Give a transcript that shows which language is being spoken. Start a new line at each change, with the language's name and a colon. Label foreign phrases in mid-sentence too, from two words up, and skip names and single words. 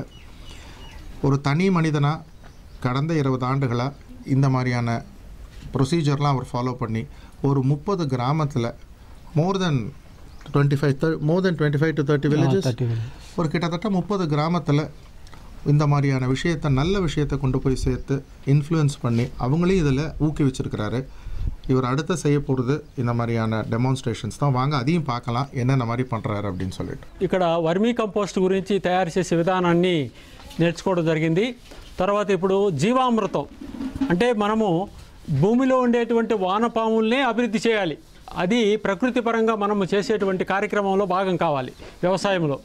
Tamil: ஒரு தனி மனிதனாக கடந்த 20 ஆண்டுகளாக இந்த மாதிரியான ப்ரொசீஜர்லாம் அவர் ஃபாலோ பண்ணி ஒரு 30 கிராமத்தில்
English: more than 25 to 30 villages,
Tamil: ஒரு கிட்டத்தட்ட 30 கிராமத்தில் இந்த மாதிரியான விஷயத்தை, நல்ல விஷயத்தை கொண்டு போய் சேர்த்து இன்ஃப்ளூயன்ஸ் பண்ணி அவங்களையும் இதில் ஊக்குவிச்சிருக்கிறாரு. இவர் அடுத்த செய்ய போகிறது இந்த மாதிரியான డెమాన్స్ట్రేషన్స్ தான். வாங்க அதையும் பார்க்கலாம் என்னென்ன மாதிரி பண்ணுறாரு அப்படின்னு சொல்லிட்டு.
Telugu: ఇక్కడ వర్మీ కంపోస్ట్ గురించి తయారు చేసే విధానాన్ని నేర్చుకోవడం జరిగింది. తర్వాత ఇప్పుడు జీవామృతం అంటే మనము భూమిలో ఉండేటువంటి వానపాముల్నే అభివృద్ధి చేయాలి. అది ప్రకృతి పరంగా మనము చేసేటువంటి కార్యక్రమంలో భాగం కావాలి వ్యవసాయంలో.